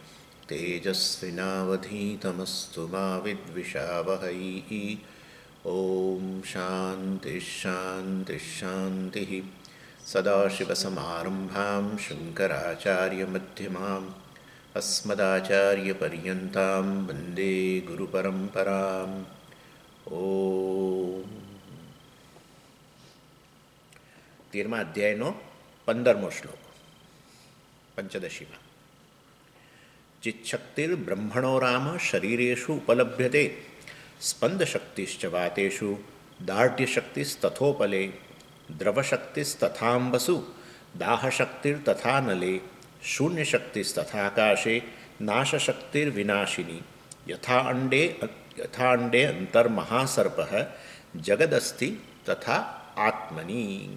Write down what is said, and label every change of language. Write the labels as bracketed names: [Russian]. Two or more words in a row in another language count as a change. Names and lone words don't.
[Sanskrit] तेजस्विनावधीतमस्तु मा विद्विषावहै ॐ शान्तिः शान्तिः शान्तिः सदाशिवसमारम्भां शङ्कराचार्यमध्यमाम् अस्मदाचार्यपर्यन्तां वन्दे गुरुपरम्पराम् [Gujarati] ઓમ 13મા અધ્યાયનો 15મો શ્લોક પંચદશીમાં [Sanskrit] चिच्छक्तिर्ब्रह्मणो राम शरीरेषु उपलभ्यते स्पंदशक्तिश्च वातेषु दाढ्यशक्तिस्तथोपले द्रवशक्तिस्तथांबसु दाहशक्तिर्तथा नले शून्यशक्तिस्तथाकाशे नाशशक्तिर्विनाशिनी यथा अंडे अंतर्महासर्प जगदस्ति तथा आत्मनी.